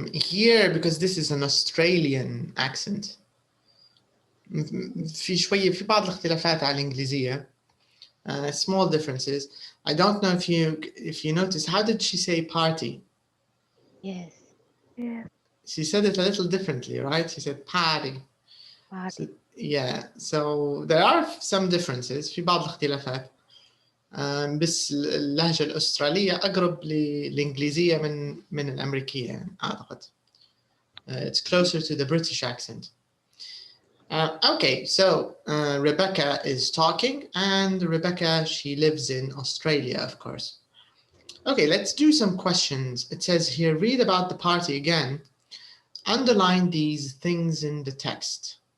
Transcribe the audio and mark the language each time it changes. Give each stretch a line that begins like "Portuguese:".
English: Here, because this is an Australian accent,
Arabic: في بعض الاختلافات على الإنجليزية.
English: Small differences. I don't know if you notice, how did she say party? Yes. Yeah. She said it a little differently, right? She said party. Party. So, yeah, so there are some differences
Arabic: في بعض الاختلافات. بس اللهجة الأسترالية أقرب للإنجليزية من الأمريكية يعني أعتقد.
English: It's closer to the British accent. Okay, so Rebecca is talking, and Rebecca, she lives in Australia, of course. Okay, let's do some questions. It says here, read about the party again. Underline these things in the text.